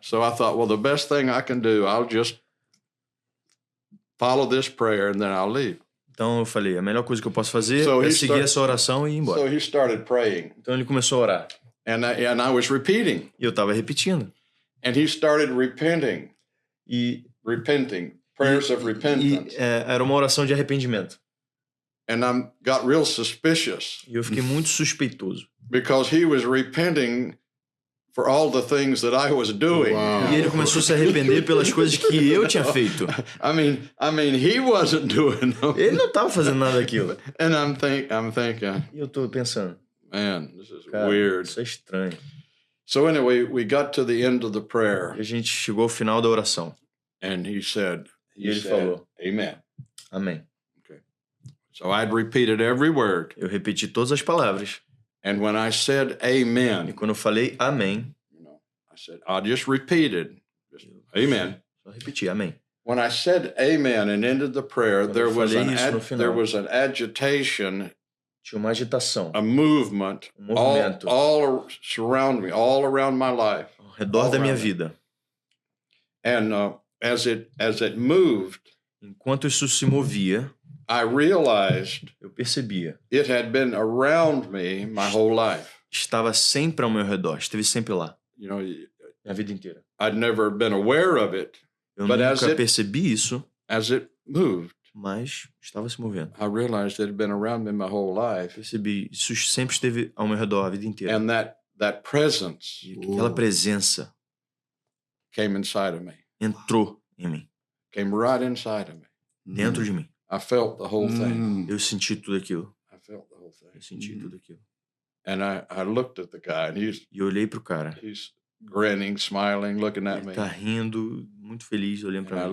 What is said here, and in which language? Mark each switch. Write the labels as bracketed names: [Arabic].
[English] So I thought, well, the best thing I can do, I'll just follow this prayer and then I'll leave. [Portuguese] Então eu falei, a melhor coisa que eu posso fazer é seguir essa oração e ir embora. [English] So he started praying. [Portuguese] Então ele começou a orar. [English] And I was repeating. [Portuguese] E eu estava repetindo. [English] And he started repenting. Repenting. Prayers of repentance. [Portuguese] Era uma oração de arrependimento. [English] And I got real suspicious. [Portuguese] E eu fiquei muito suspeitoso. [English] Because he was repenting for all the things that I was doing. Wow. [Portuguese] E ele começou a se arrepender pelas coisas que eu tinha feito. [English] I mean, he wasn't doing them. [Portuguese] Ele não estava fazendo nada daquilo. [English] And I'm thinking. [Portuguese] E eu estou pensando. [English] Man, this is [Portuguese] cara, [English] weird. [Portuguese] Isso é estranho. [English] So anyway, we got to the end of the prayer. [Portuguese] E a gente chegou ao final da oração. [English] And he said, [Portuguese] falou, [English] Amen. [Portuguese] Amém. [English] Okay. So I'd repeated every word. [Portuguese] Eu repeti todas as palavras. [English] And when I said amen, [Portuguese] e quando eu falei amém, [English] I said, I just repeated. Amen. [Portuguese] Só repeti, amém. [English] When I said amen and ended the prayer, there was an agitation. [Portuguese] Tinha uma agitação. [English] A movement. [Portuguese] Movimento. [English] All surround me, all around my life. [Portuguese] Ao redor da minha vida. [English] And as it moved, [Portuguese] enquanto isso se movia, [English] I realized [Portuguese] eu percebia. [English] It had been around me my whole life. [Portuguese] Estava sempre ao meu redor, esteve sempre lá. [English] You know, [Portuguese] a vida inteira. [English] I'd never been aware of it. [Portuguese] Eu nunca percebi isso. [English] As it moved, [Portuguese] mas estava se movendo. [English] I realized it had been around me my whole life. [Portuguese] Percebi, isso sempre esteve ao meu redor a vida inteira. [English] And that presence, [Portuguese] e aquela presença, [English] came inside of me. [Portuguese] Entrou em mim. [English] Came right inside of me. [Portuguese] Dentro de mim. [English] I felt the whole thing. [Portuguese] Eu senti tudo aquilo. [English] I felt the whole thing. [Portuguese] Eu senti tudo aquilo. [English] And I looked at the guy and [Portuguese] e eu olhei pro cara. [English] He's grinning, smiling, looking at me. [Portuguese] Ele tá rindo, muito feliz, olhando para mim.